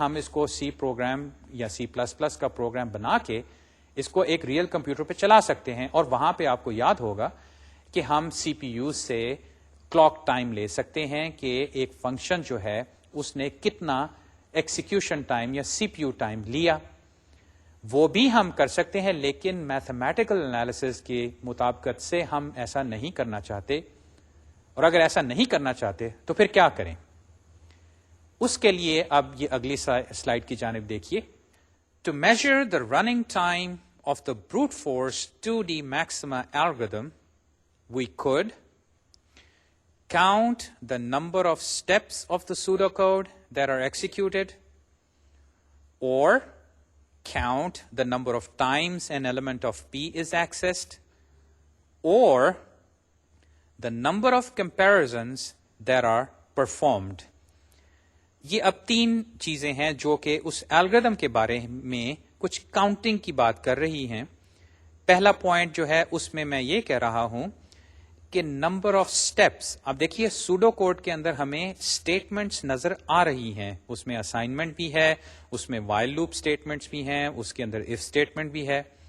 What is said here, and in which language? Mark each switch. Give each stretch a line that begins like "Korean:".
Urdu: ہم اس کو C program یا C++ کا پروگرام بنا کے اس کو ایک ریئل کمپیوٹر پہ چلا سکتے ہیں، اور وہاں پہ آپ کو یاد ہوگا کہ ہم CPU سے کلاک ٹائم لے سکتے ہیں کہ ایک فنکشن جو ہے اس نے کتنا ایکسیکیوشن ٹائم یا CPU ٹائم لیا. وہ بھی ہم کر سکتے ہیں، لیکن میتھمیٹیکل انالیسس کی مطابقت سے ہم ایسا نہیں کرنا چاہتے. اور اگر ایسا نہیں کرنا چاہتے تو پھر کیا کریں؟ اس کے لیے اب یہ اگلی سلائیڈ کی جانب دیکھیے.
English: To measure the running time of the brute force 2D maxima algorithm, we could count the number of steps of the pseudocode that are executed, or count the number of times an element of P is accessed, or the number of comparisons that are performed.
Urdu: یہ اب 3 چیزیں ہیں جو کہ اس algorithm کے بارے میں کچھ کاؤنٹنگ کی بات کر رہی ہیں. پہلا پوائنٹ جو ہے اس میں میں یہ کہہ رہا ہوں کہ نمبر آف سٹیپس. اب دیکھیے سوڈو کوڈ کے اندر ہمیں اسٹیٹمنٹس نظر آ رہی ہیں، اس میں اسائنمنٹ بھی ہے، اس میں وائل لوپ اسٹیٹمنٹس بھی ہیں، اس کے اندر اف اسٹیٹمنٹ بھی ہے.